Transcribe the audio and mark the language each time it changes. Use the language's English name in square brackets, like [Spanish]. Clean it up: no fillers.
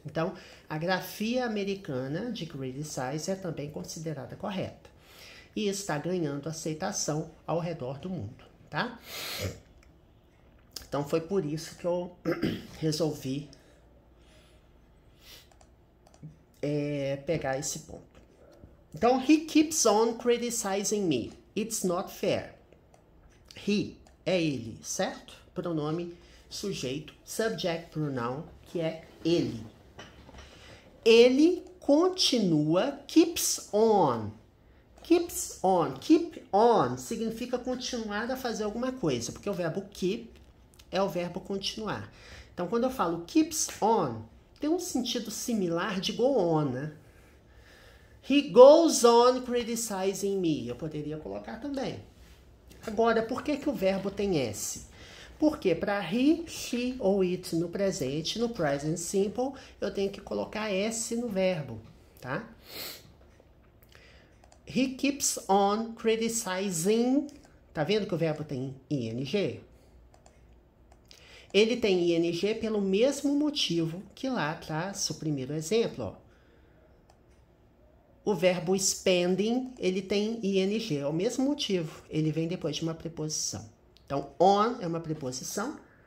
[Portuguese] Então, a grafia americana de criticize é também considerada correta e está ganhando aceitação ao redor do mundo, tá? Então, foi por isso que eu resolvi pegar esse ponto. [English] Então, he keeps on criticizing me. It's not fair. He [Portuguese] é ele, certo? Pronome sujeito, subject pronoun, que é ele. Ele continua, [English] keeps on. Keeps on. [Portuguese] Keep on significa continuar a fazer alguma coisa, porque o verbo keep é o verbo continuar. Então, quando eu falo keeps on, tem um sentido similar de go on, né? [English] He goes on criticizing me. [Portuguese] Eu poderia colocar também. Agora, por que o verbo tem S? Porque para he, she ou it no presente, no present simple, eu tenho que colocar S no verbo, tá? [English] He keeps on criticizing. [Portuguese] Tá vendo que o verbo tem ing? Ele tem ing pelo mesmo motivo que lá atrás, o primeiro exemplo, ó. O verbo spending, ele tem ing, é o mesmo motivo. Ele vem depois de uma preposição. Então, on é uma preposição.